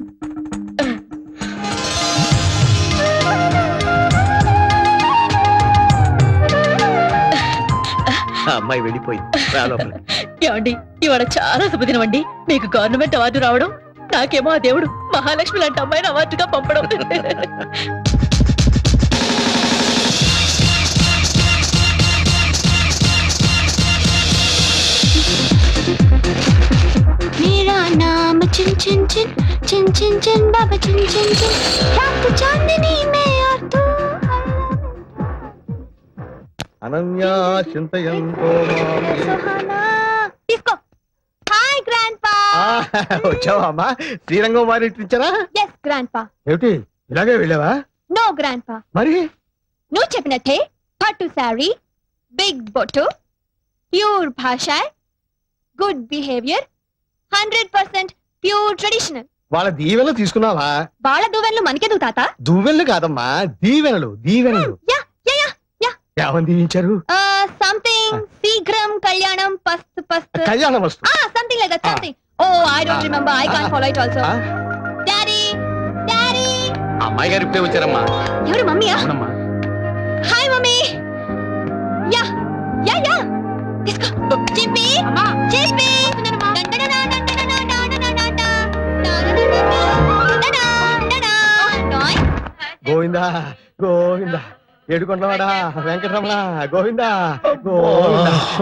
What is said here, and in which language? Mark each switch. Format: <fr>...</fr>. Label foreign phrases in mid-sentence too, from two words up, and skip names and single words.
<te>అమ్మాయి వెళ్ళిపోయింది. ఏమండి, ఇవాళ చాలా శుభదినం అండి. మీకు గవర్నమెంట్ అవార్డు రావడం, నాకేమో ఆ దేవుడు మహాలక్ష్మి లాంటి అమ్మాయిని అవార్డుగా పంపడం.</te> <hi>मेरा नाम चिन चिन चिन चिन चिन चिन बाबा चिन चिन चिन रात चांदनी में और तू</hi> <sa>అనన్యా చింతయంతో</sa> <te>తీసుకో.</te> <en>hi grandpa.</en> <te>వచ్చావా అమ్మా? శ్రీరంగం వారి ఇచ్చారా?</te> <en>yes గ్రాండ్పా.</en> <te>ఏమిటి ఇలాగే వెళ్ళావా?</te> <en>no grandpa.</en> <te>మరి నువ్వు చెప్పినట్టే పట్టు శారీ, బిగ్ బొట్టు, ప్యూర్ భాష,</te> <en>good behaviour 100% pure traditional.</en> <te>వాళ్ళ దీవెనలు తీసుకున్నావా? వాళ్ళ దువ్వెనలు మనకెందుకు తాత? దువ్వెనలు కాదమ్మా, దీవెనలు దీవెనలు. యా యా యా యా. ఏమని దీవించారు? సంథింగ్ శీఘ్రం కళ్యాణం పస్తు పస్తు. కళ్యాణం వస్తు.</te> <en>something like that, something. oh I don't remember, I can't follow it also. daddy daddy.</en> <te>అమ్మాయి గారు ఇప్పుడే వచ్చారమ్మా. ఎవరు? మమ్మీయా? అవునమ్మా.</te> <en>hi mummy. ya ya ya. తీసుకో. చిప్పి చిప్పి.</en> <te>గోవిందా గోవిందా, ఏడుకొండవాడా వెంకటరమణ, గోవిందా గోవిందా.</te>